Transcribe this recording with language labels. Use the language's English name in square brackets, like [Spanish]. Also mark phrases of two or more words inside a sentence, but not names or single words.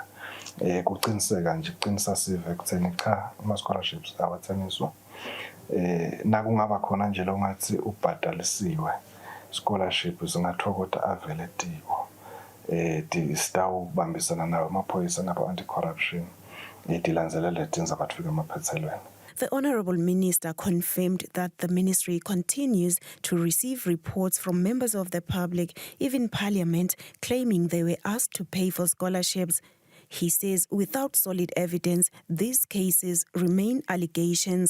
[Swati] Kuqiniseka nje kuqinisa sive ekutheni cha ama-scholarships awathengiswa. Nakungaba khona nje lo ngathi ubhadalisiwe scholarship zingathokota avele tiko. Sitawubambisana nawo amaphoyisa nabo anti-corruption dilanzelele tindzaba tufike emaphethelweni. [English] The Honourable Minister confirmed that the ministry continues to receive reports from members of the public, even Parliament, claiming they were asked to pay for scholarships. He says without solid evidence, these cases remain allegations.